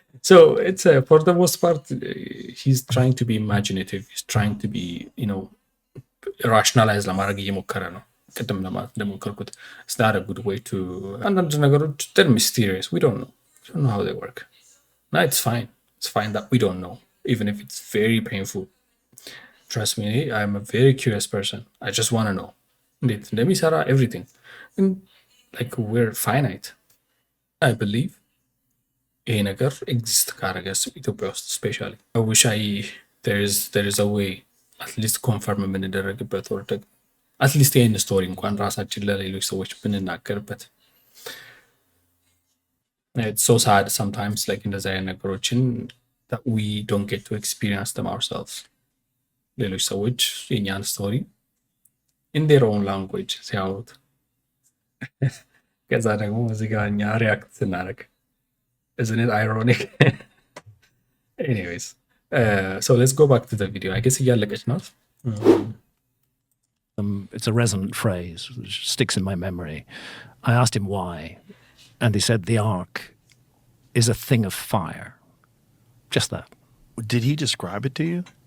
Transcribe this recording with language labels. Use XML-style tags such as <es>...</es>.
<en>so it's for the most part he's trying to be imaginative, he's trying to be rationalize</en> <am>ለማድረግ እየሞከረ ነው ቅድም ለማለት እንደሞከርኩት</am> <en>it's not a good way to</en> <am>አንዳንድ ነገሮች</am> <en>they're mysterious, we don't know how they work. No, it's fine that we don't know, even if it's very painful. Trust me, I'm a very curious person. I just want to know. Let me say everything. And we're finite. I believe</en> <am>ይሄ ነገር ኤግዚስት ካረገስ ኢትዮጵያ ውስጥ ስፔሻሊ</am> <en>I wish there is a way at least confirm</en> <am>የምንደረግበት</am> <en>or at least</en> <am>ይሄን ስቶሪ እንኳን ራሳችን ለሌሎች ሰዎች ብንናገርበት.</am> <en>It's so sad sometimes</en> <am>እንደዚህ አይነት ነገሮችን</am> <en>that we don't get to experience them ourselves.</en> <am>ሌሎች ሰዎች የኛን ስቶሪ</am> <en>in their own language</en> <am>ሲያወሩት ከዛ ደግሞ እዚህ ጋር እኛ ሪያክት ስናደርግ</am> <en>isn't it ironic? Anyways, so let's go back to the video. I guess</en> <am>እያለቀች ናት.</am> <en>It's a resonant phrase which sticks in my memory. I asked him why, and he said the ark is a thing of fire. Just that. Did he describe it to you?</en>